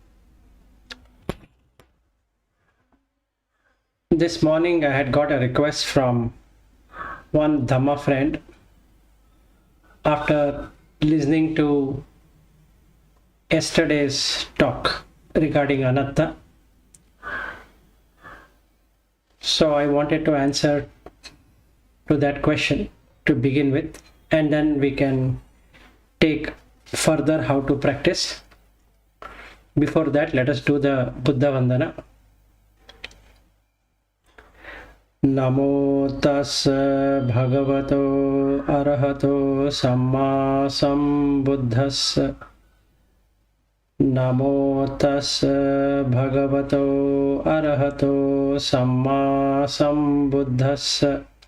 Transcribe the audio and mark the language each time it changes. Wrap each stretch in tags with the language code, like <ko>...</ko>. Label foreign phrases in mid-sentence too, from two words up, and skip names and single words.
<en>This morning I had got a request from one Dhamma friend after listening to yesterday's talk regarding Anatta. So I wanted to answer to that question to begin with, and then we can take further how to practice. Before that, let us do the Buddha Vandana.</en> <pi>Namo tassa bhagavato arahato samma sambuddhassa. Namo tassa bhagavato arahato samma sambuddhassa.</pi>